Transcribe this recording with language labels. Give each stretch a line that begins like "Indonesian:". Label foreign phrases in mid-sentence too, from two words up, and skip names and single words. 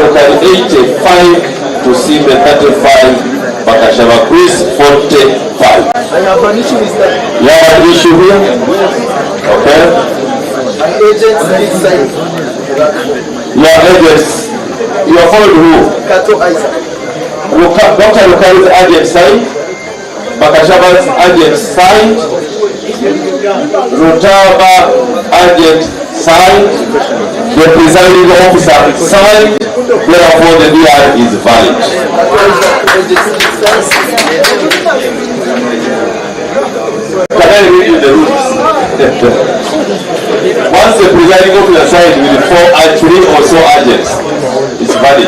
English: Lukari 85, Tusime 35, Bakashaba Chris 45. I have an issue with that. You have an issue here? Okay. An agent inside. Your agents. You are followed who? Kato Isaac. Dr. Lukari's agent side. Bakashaba's agent side. Rutaba agent side. The presiding officer side. Therefore the DR is valid. Can I read you the rules? Once the presiding officer signed with 3 or so agents, it's valid.